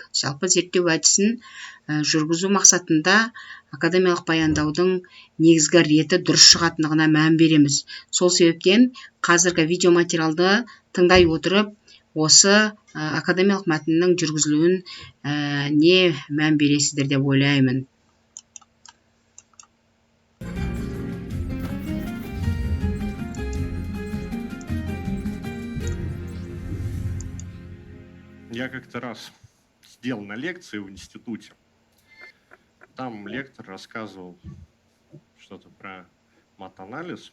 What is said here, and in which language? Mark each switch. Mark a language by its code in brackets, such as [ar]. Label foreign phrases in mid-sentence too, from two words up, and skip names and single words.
[kk] Жалпы зерттеу әдісін жүргізу мақсатында академиялық баяндаудың негізгі реті дұрыс шығатындығына мән береміз. Сол себептен қазіргі видеоматериалды тыңдай отырып, осы академиялық мәтіннің жүргізілуін не мән бересіздер деп ойлаймын. [ru] Я как-то раз сидел на лекции в институте. Там лектор рассказывал что-то про мат-анализ.